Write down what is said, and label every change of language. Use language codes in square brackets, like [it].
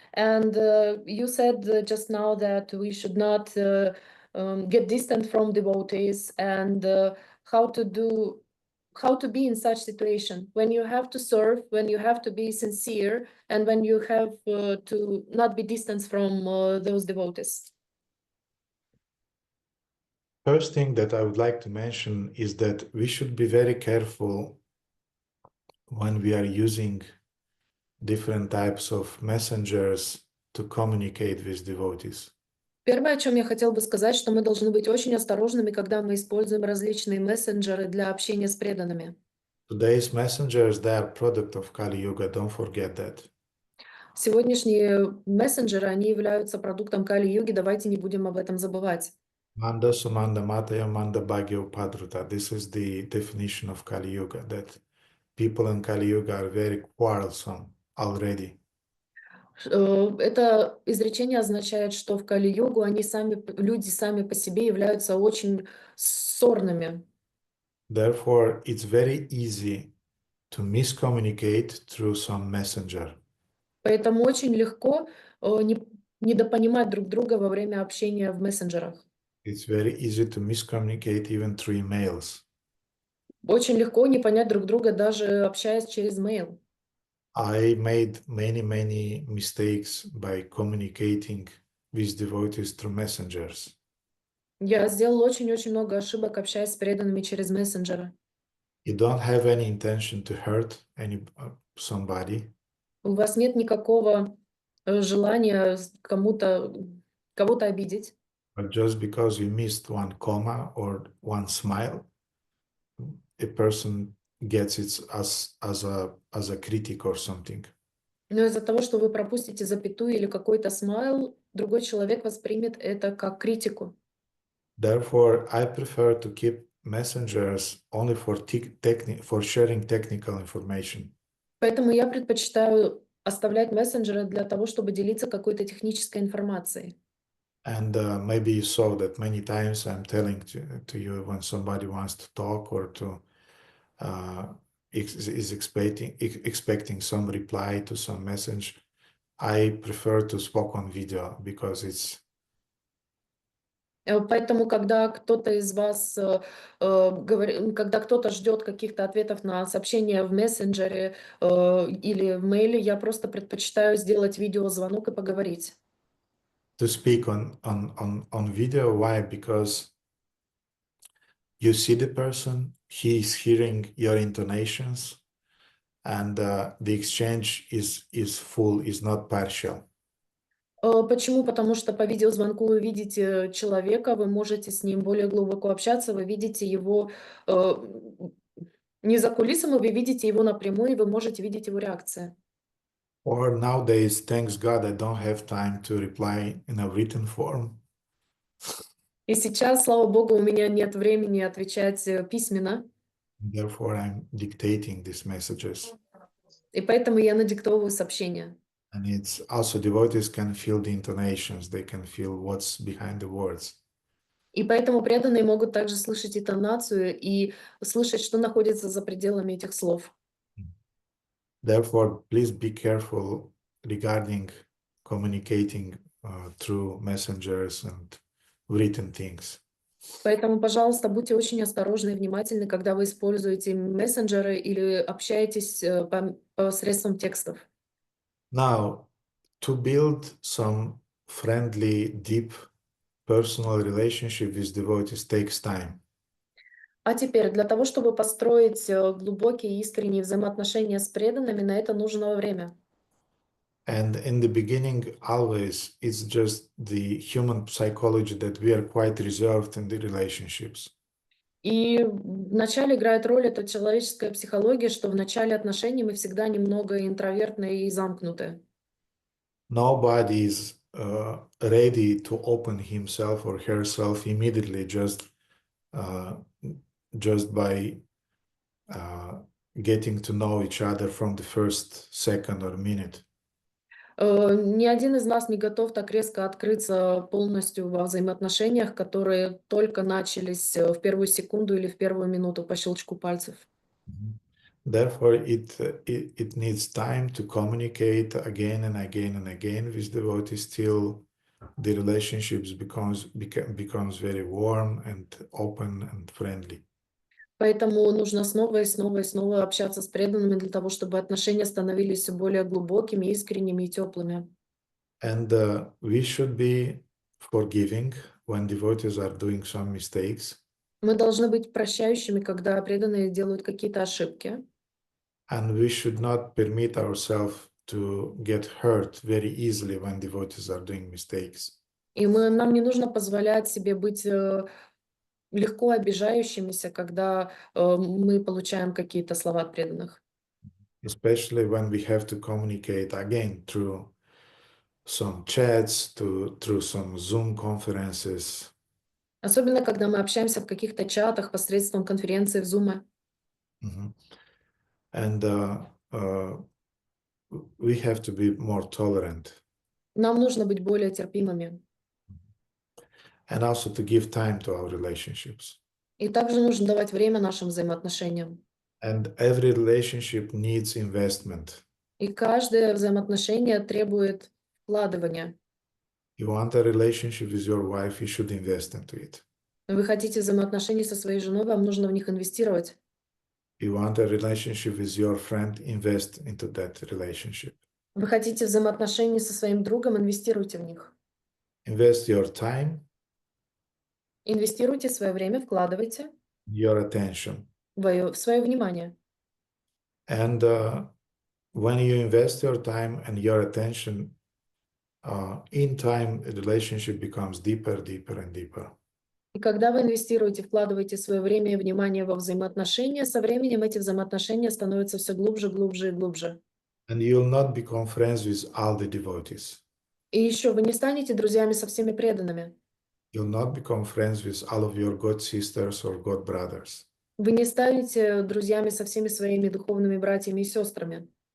[en] And you said just now that we should not get distant from devotees, and how to be in such situation when you have to serve, when you have to be sincere, and when you have to not be distant from those devotees. First thing that I would like to mention is that we should be very careful when we are using different types of messengers to communicate with devotees. [ru] Первое, о чем я хотела бы сказать, что мы должны быть очень осторожными, когда мы используем различные мессенджеры для общения с преданными. [en] Today's messengers, they are product of Kali Yuga, don't forget that. [ru] Сегодняшние мессенджеры, они являются продуктом Кали-юги, давайте не будем об этом забывать. [sa] Manda Sumanda Mataya Manda Bhagyo Padruta. [en] This is the definition of Kali Yuga, that people in Kali Yuga are very quarrelsome already. [ru] Это изречение означает, что в Кали-югу люди сами по себе являются очень ссорными. [en] Therefore, it's very easy to miscommunicate through some messenger. [ru] Поэтому очень легко недопонимать друг друга во время общения в мессенджерах. [en] It's very easy to miscommunicate even through emails. [ru] Очень легко не понять друг друга, даже общаясь через mail. [en] I made many mistakes by communicating with devotees through messengers. [ru] Я сделала очень-очень много ошибок, общаясь с преданными через мессенджеры. [en] You don't have any intention to hurt somebody, [ru] У вас нет никакого желания кого-то обидеть. [en] but just because you missed one comma or one smile, a person gets it as a critic or something. [ru] Но из-за того, что вы пропустите запятую или какой-то смайл, другой человек воспримет это как критику. [en] Therefore, I prefer to keep messengers only for sharing technical information. [ru] Поэтому я предпочитаю оставлять мессенджеры для того, чтобы делиться какой-то технической информацией. [en] And maybe you saw that many times I'm telling to you when somebody wants to talk or to is expecting some reply to some message, I prefer to speak on video because it's. [ru] Поэтому, когда кто-то из вас когда кто-то ждет каких-то ответов на сообщения в мессенджере или в мейле, я просто предпочитаю сделать видеозвонок и поговорить. [en] To speak on video. Why? Because you see the person, he is hearing your intonations, and the exchange is full, is not partial. [ru] Почему? Потому что по видеозвонку вы видите человека, вы можете с ним более глубоко общаться, вы видите его не за кулисами, вы видите его напрямую, и вы можете видеть его реакции. [en] Or nowadays, thanks God, I don't have time to reply in a written form. [ru] И сейчас, слава Богу, у меня нет времени отвечать письменно. [en] Therefore, I'm dictating these messages. [ru] И поэтому я надиктовываю сообщения. [en] And it's also devotees can feel the intonations, they can feel what's behind the words. [ru] И поэтому преданные могут также слышать интонацию и слышать, что находится за пределами этих слов. [en] Therefore, please be careful regarding communicating through messengers and written things. [ru] Поэтому, пожалуйста, будьте очень осторожны и внимательны, когда вы используете мессенджеры или общаетесь посредством текстов. [en] Now, to build some friendly, deep personal relationship with devotees takes time. [ru] А теперь, для того, чтобы построить глубокие искренние взаимоотношения с преданными, на это нужно время. [en] And in the beginning, always, it's just the human psychology that we are quite reserved in the relationships. [ru] И вначале играет роль эта человеческая психология, что в начале отношений мы всегда немного интровертные и замкнутые. [en] Nobody is ready to open himself or herself immediately just by getting to know each other from the first second or minute. [ru] Ни один из нас не готов так резко открыться полностью во взаимоотношениях, которые только начались в первую секунду или в первую минуту по щелчку пальцев. [en] Therefore, it needs time to communicate again and again and again with devotees till the relationships becomes very warm and open and friendly. [ru] Поэтому нужно снова и снова и снова общаться с преданными для того, чтобы отношения становились все более глубокими, искренними и теплыми. [en] And we should be forgiving when devotees are doing some mistakes. [ru] Мы должны быть прощающими, когда преданные делают какие-то ошибки. [en] And we should not permit ourselves to get hurt very easily when devotees are doing mistakes. [ru] И нам не нужно позволять себе быть легко обижающимися, когда мы получаем какие-то слова от преданных. [en] Especially when we have to communicate again through some chats, through some Zoom conferences. [ru] Особенно, когда мы общаемся в каких-то чатах посредством конференции в Zoom. [en] And we have to be more tolerant [ru] Нам нужно быть более терпимыми. [en] and also to give time to our relationships. [ru] И также нужно давать время нашим взаимоотношениям. [en] And every relationship needs investment. [ru] И каждое взаимоотношение требует вкладывания. [en] You want a relationship with your wife, you should invest into it. [ru] Вы хотите взаимоотношений со своей женой, вам нужно в них инвестировать. [en] You want a relationship with your friend, invest into that relationship. [ru] Вы хотите взаимоотношений со своим другом, инвестируйте в них. [en] Invest your time, [ru] Инвестируйте свое время, вкладывайте [en] your attention. [ru] в свое внимание. [en] And when you invest your time and your attention, in time, the relationship becomes deeper, deeper, and deeper. [ru] И когда вы инвестируете, вкладываете свое время и внимание во взаимоотношения, со временем эти взаимоотношения становятся все глубже, глубже и глубже. [en] And you will not become friends with all the devotees. [ru] И еще вы не станете друзьями со всеми преданными. [en] You'll not become friends with all of your god sisters or god brothers. [ru] Вы не станете друзьями со всеми своими духовными братьями и сестрами.